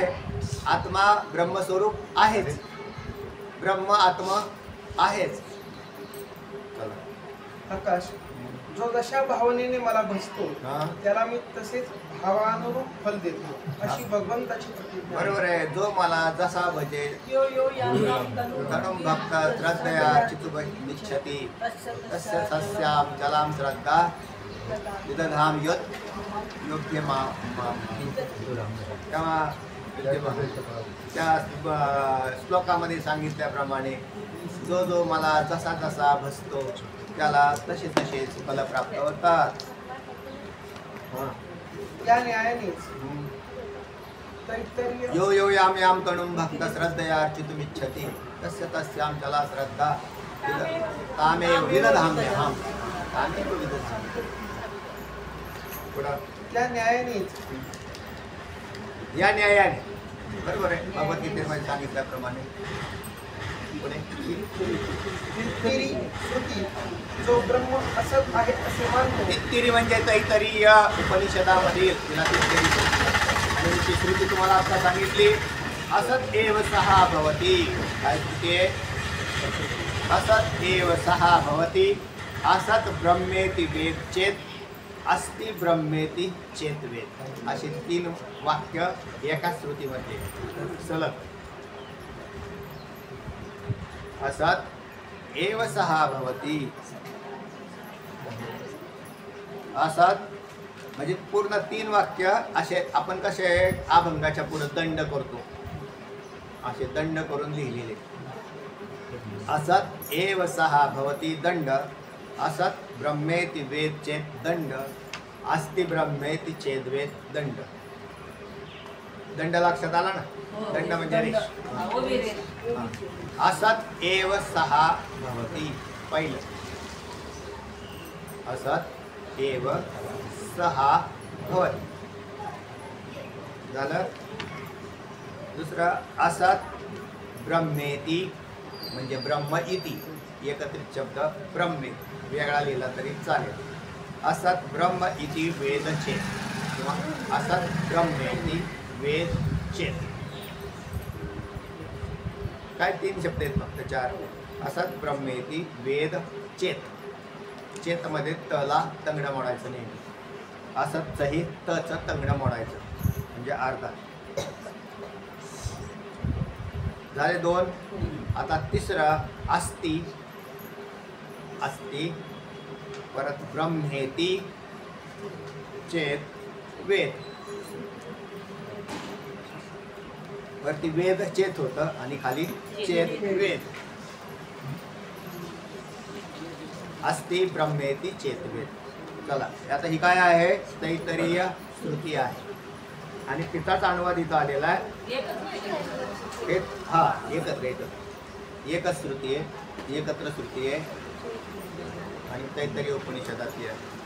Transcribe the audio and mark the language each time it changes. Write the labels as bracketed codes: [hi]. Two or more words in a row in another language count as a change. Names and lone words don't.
[mr] आत्मा ब्रह्मस्वरूप आहेच, ब्रह्म आत्मा आहेच. आकाश, जो जशा भावनेने मला भजतो हा. त्याला मी तसेच भावानुरूप फल देतो, अशी भगवंताची प्रतिज्ञा. बरोबर आहे. जो मला जसा भजेल [sa] यो यो याम तनुं भक्त श्रद्धया चित्तुमिच्छति तस्य सस्यां जलां श्रद्धा विदधाम यत् योग्य [mr] त्या श्लोकामध्ये सांगितल्याप्रमाणे जो जो मला जसा जसा भजतो त्याला तसे तसेच फल प्राप्त होतात. या न्यायानेच तैत्तरीय [sa] यो यो याम याम तनुं भक्त श्रद्धया अर्चितुमिच्छति तस्य तस्यां जला श्रद्धा तामेव विदधाम्यहम्. तामेव विदधामि. [mr] पुढं त्या न्यायानेच या न्यायाने, बरोबर आहे, भगवद्गीतेमध्ये सांगितल्याप्रमाणे. पुढे तैत्तरी श्रुती जो ब्रह्म असत आहे असे मानतो. तित्तिरी म्हणजे तैत्तरीय उपनिषदामधील तिला तित्तिरी आणि ती श्रुती तुम्हाला आता सांगितली. [sa] असत एव सहा भवती. [mr] काय श्रुती आहे? [sa] असत एव सहा भवती. असत ब्रह्मेति वेद चेत अस्ति ब्रह्मेति चेत वेद. [mr] अशी 3 वाक्य एका श्रुतीमध्ये सलग. [sa] असत एव सहा भवती. [mr] असत म्हणजे पूर्ण 3 वाक्य असे आपण कसे अभंगाच्या पुढे दंड करतो, असे दंड करून लिहिलेले. [sa] असत एव सहा भवती दंड. असत ब्रह्मेति वेद चेत दंड. अस्ति ब्रह्मेति चेद वेद दंड. [mr] दंड लक्षात आला ना? दंड म्हणजे रेष. [sa] असत एव सहा भवती पहिलं. असत एव सहा भवती झालं. [mr] दुसरं [sa] असत ब्रह्मेति [mr] म्हणजे [sa] ब्रह्म इति [mr] एकत्रित शब्द ब्रह्मे, वेगळा लिहिला तरी चालेल. [sa] असत ब्रह्म इति वेद चेत किंवा असत ब्रह्मेति वेद चेत. [mr] काय 3 शब्द आहेत फक्त 4. [sa] असत ब्रह्मेति वेद चेत. [mr] चेतमध्ये तला तंगड मोडायचं नाही. असतचंही तचं तंगड मोडायचं म्हणजे अर्धा झाले 2. आता तिसरं अस्ति. [sa] अस्ति परत ब्रह्मेति चेत वेद. [mr] वरती [sa] वेद चेत [mr] होतं आणि खाली [sa] चेत वेद. अस्ति ब्रह्मेति चेत वेद. [mr] चला आता ही काय आहे? तैत्तरीय श्रुती आहे आणि तिचाच अनुवाद इथं आलेला आहे. हा, एकच श्रुती आहे, एकत्र श्रुती आहे आणि तैत्तरीय उपनिषदातली आहे.